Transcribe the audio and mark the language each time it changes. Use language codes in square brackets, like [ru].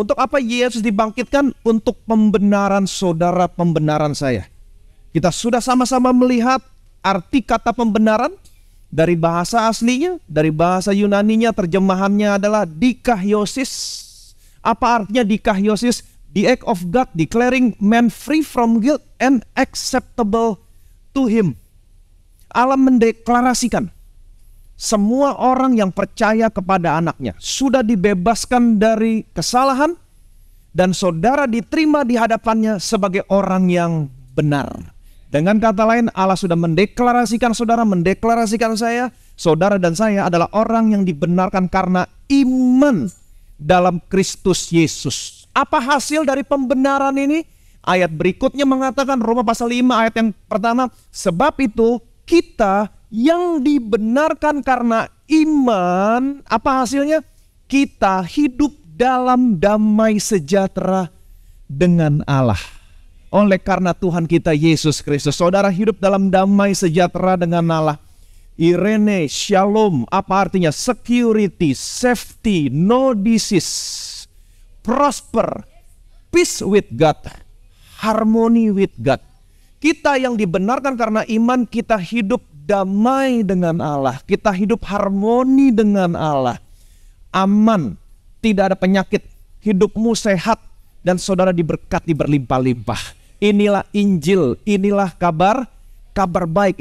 [id] Untuk apa Yesus dibangkitkan? Untuk pembenaran saudara, pembenaran saya. Kita sudah sama-sama melihat arti kata pembenaran dari bahasa aslinya, dari bahasa Yunaninya, terjemahannya adalah dikahiosis. Apa artinya dikahiosis? [en] The act of God declaring man free from guilt and acceptable to him. [id] Allah mendeklarasikan semua orang yang percaya kepada anaknya sudah dibebaskan dari kesalahan dan saudara diterima di hadapannya sebagai orang yang benar. Dengan kata lain, Allah sudah mendeklarasikan saudara, mendeklarasikan saya, saudara dan saya adalah orang yang dibenarkan karena iman dalam Kristus Yesus. Apa hasil dari pembenaran ini? Ayat berikutnya mengatakan, Roma pasal 5 ayat yang pertama, sebab itu kita yang dibenarkan karena iman, apa hasilnya? Kita hidup dalam damai sejahtera dengan Allah. Oleh karena Tuhan kita Yesus Kristus, saudara hidup dalam damai sejahtera dengan Allah. Irene, shalom, apa artinya? [en] Security, safety, no disease, prosper, peace with God, harmony with God. [id] Kita yang dibenarkan karena iman, kita hidup damai dengan Allah. Kita hidup harmoni dengan Allah. Aman, tidak ada penyakit, hidupmu sehat, dan saudara diberkati berlimpah-limpah. Inilah Injil, inilah kabar baik.